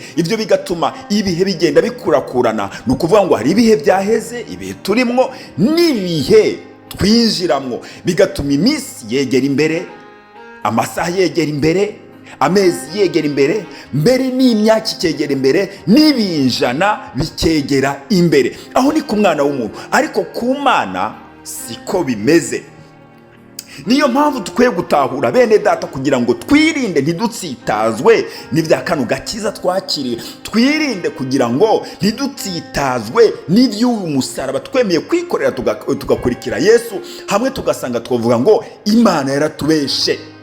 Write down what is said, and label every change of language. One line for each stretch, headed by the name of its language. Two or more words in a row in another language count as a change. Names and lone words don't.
Rundi: Ibyo bigatuma ibihe bigenda bikurakurana, ni ukuvuga ngo hari ibihe byaheze, ibihe turimwo n'ibihe twinjiramwo, bigatuma iminsi yegera imbere, amasaha yegera imbere, amezi yegera imbere, mbere n'imyaka ikegera imbere, n'ibinjana bikegera imbere. Aho ni ku mwana w'umuntu, ariko ku Mana siko bimeze. Niyo mpamvu tukwiye gutahura bene data, kugira ngo twirinde ntidutsitazwe n'ibya kano gakiza twakiriye, twirinde kugira ngo ntidutsitazwe n'iby'uyu musaraba twemeye kwikorera tugakurikira Yesu, hamwe tugasanga twavuga ngo Imana yaratubeshe,